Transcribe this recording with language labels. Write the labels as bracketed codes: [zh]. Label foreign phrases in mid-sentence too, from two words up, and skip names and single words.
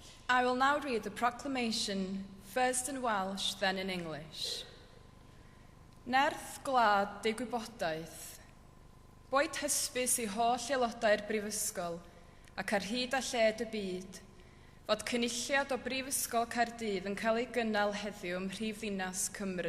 [en] I will now read the proclamation, first in Welsh, then in English. [cy] Nerth glad ei gwybodaeth. Boed hysbys i holl aelodau'r Brifysgol ac ar hyd a lled y byd, fod cynulliad o Brifysgol Cardydd yn cael ei gynnal heddiw ym Mhrifddinas Cymru.